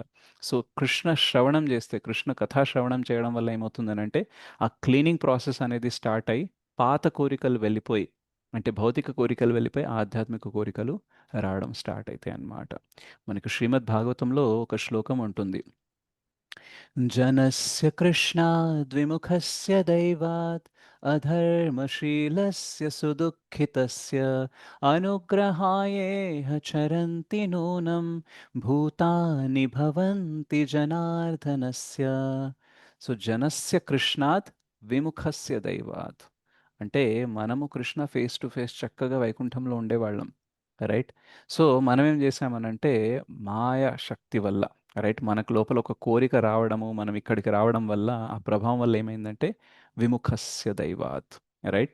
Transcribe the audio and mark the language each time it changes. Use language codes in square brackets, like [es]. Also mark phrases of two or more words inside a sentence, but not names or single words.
[te] సో కృష్ణ శ్రవణం చేస్తే, కృష్ణ కథా శ్రవణం చేయడం వల్ల ఏమవుతుందనంటే ఆ [en] cleaning process [te] అనేది స్టార్ట్ అయ్యి పాత కోరికలు వెళ్ళిపోయి, అంటే భౌతిక కోరికలు వెళ్ళిపోయి ఆధ్యాత్మిక కోరికలు రావడం స్టార్ట్ అవుతాయి అన్నమాట. మనకు శ్రీమద్ భాగవతంలో ఒక శ్లోకం ఉంటుంది, [sa] जनस्य कृष्णाद्विमुखस्य दैवात् अधर्मशीलस्य सुदुःखितस्य अनुग्रहायेह चरन्ति नूनं भूतानि भवन्ति जनार्दनस्य. [te] సో [sa] జనస్య కృష్ణాత్ విముఖస్య దైవాత్, [te] అంటే మనము కృష్ణ [en] face to face [te] చక్కగా వైకుంఠంలో ఉండేవాళ్ళం, రైట్? సో మనం ఏం చేసామనంటే మాయ శక్తి వల్ల, రైట్, మనకు లోపల ఒక కోరిక రావడము, మనం ఇక్కడికి రావడం వల్ల, ఆ ప్రభావం వల్ల ఏమైందంటే [sa] విముఖస్య దైవాత్, [te] రైట్?